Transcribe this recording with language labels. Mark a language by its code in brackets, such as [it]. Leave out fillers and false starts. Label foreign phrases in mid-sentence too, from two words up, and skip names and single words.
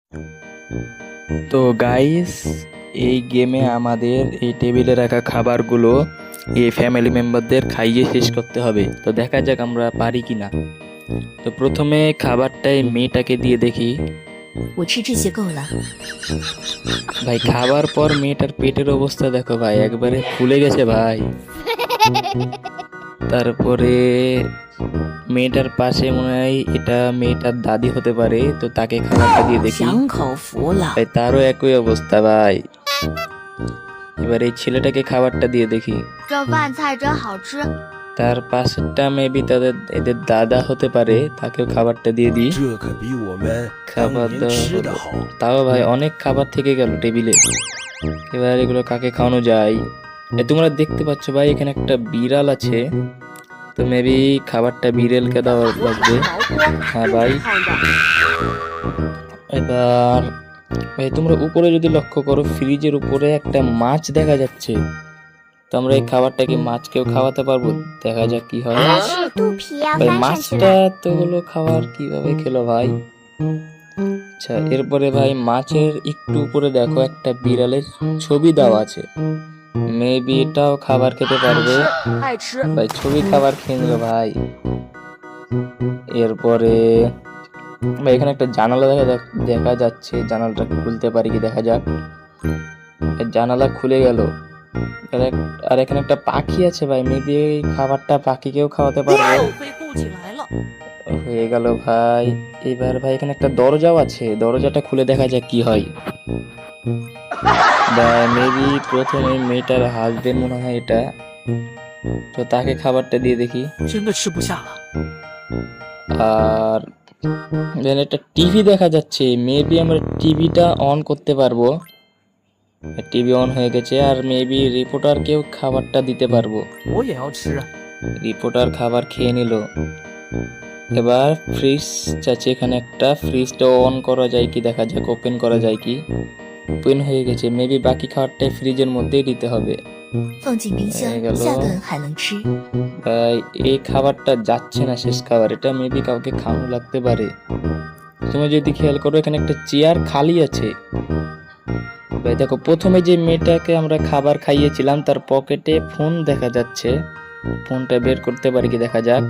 [bn] তো গাইস, এই গেমে আমাদের এই টেবিলে রাখা খাবারগুলো এই [en] family members [bn] খাইয়ে শেষ করতে হবে। তো দেখা যাক আমরা পারি কিনা। তো প্রথমে খাবারটাই মেয়েটাকে দিয়ে দেখি। [zh] 我吃这些够了。 [bn] ভাই খাবার পর মেয়েটার পেটের অবস্থা দেখো ভাই, একবারে ফুলে গেছে ভাই। তারপরে মেয়েটার পাশে মনে হয় এটা মেয়েটার দাদি হতে পারে, তো তাকে খাবারটা দিয়ে দেখি। [zh] 享口福了。 [bn] ভাই তারও একই অবস্থা ভাই। এবার এই ছেলেটাকে খাবারটা দিয়ে দেখি। [zh] 这饭菜真好吃。 [bn] তার পাশেরটা মেবি এদের দাদা হতে পারে, তাকেও খাবারটা দিয়ে দিই। [zh] 这可比我们 [bn] খাবার [zh] 当年 [bn] দেওয়া [zh] 吃的 [bn] হলো। [zh] 好。 [bn] তাও ভাই অনেক খাবার থেকে গেল টেবিলে। এবার এগুলো কাকে খাওয়ানো যায়? তোমরা দেখতে পাচ্ছ ভাই এখানে একটা বিড়াল আছে, তো মেবি খাবারটা বিড়ালকে দেওয়া লাগবে। হ্যাঁ ভাই। এবার ভাই তোমরা উপরে যদি লক্ষ্য করো, ফ্রিজের উপরে একটা মাছ দেখা যাচ্ছে। তো আমরা এই খাবারটাকে মাছকেও খাওয়াতে পারবো, দেখা যাক কি হয়। [zh] 是肚皮要 [bn] ভাই [zh] 翻上去 [bn] মাছটা [zh] 了。 [bn] এতগুলো খাবার কিভাবে খেলো ভাই? আচ্ছা, এরপরে ভাই মাছের একটু উপরে দেখো একটা বিড়ালের ছবি দেওয়া আছে, মেবি এটাও খাবার খেতে পারবে। [zh] 爱吃。 [bn] ভাই ছবি খাবার খেয়ে নিল ভাই। এরপরে ভাই এখানে একটা জানালা দেখা যাচ্ছে, জানালাটা খুলতে পারি কি দেখা যাক। এই জানালা খুলে গেল। আর এখানে একটা পাখি আছে ভাই, মেবি এই খাবারটা পাখিকেও খাওয়াতে পারবে। [zh] 被护起来了。 [bn] হয়ে গেল ভাই। এবার ভাই এখানে একটা দরজাও আছে, দরজাটা খুলে দেখা যাক কি হয়। মেবি প্রথমে মেয়েটার হাজবেন্ড মনে হয় এটা, তো তাকে খাবারটা দিয়ে দেখি। [zh] 真的吃不下了。 [bn] আর then একটা টিভি দেখা যাচ্ছে, মেবি আমরা টিভিটা অন করতে পারবো। টিভি অন হয়ে গেছে, আর মেবি রিপোর্টারকেও খাবারটা দিতে পারবো। [zh] 我也要吃啊。 [bn] রিপোর্টার খাবার খেয়ে নিল। এবার ফ্রিজ আছে এখানে একটা, ফ্রিজটা অন করা যায় কি দেখা যাক, ওপেন করা যায় কি। ওপেন হয়ে গেছে, মেবি বাকি খাবারটাই ফ্রিজের মধ্যেই দিতে হবে। [zh] 放进冰箱 [bn] হয়ে গেল। [zh] 下顿还能吃。 [bn] ভাই এই খাবারটা যাচ্ছে না, শেষ খাবার, এটা মেবি কাউকে খাওয়ানো লাগতে পারে। তুমি যদি খেয়াল করো এখানে একটা চেয়ার খালি আছে। ভাই দেখো প্রথমে যে মেয়েটাকে আমরা খাবার খাইয়েছিলাম তার পকেটে ফোন দেখা যাচ্ছে, ফোনটা বের করতে পারি কি দেখা যাক।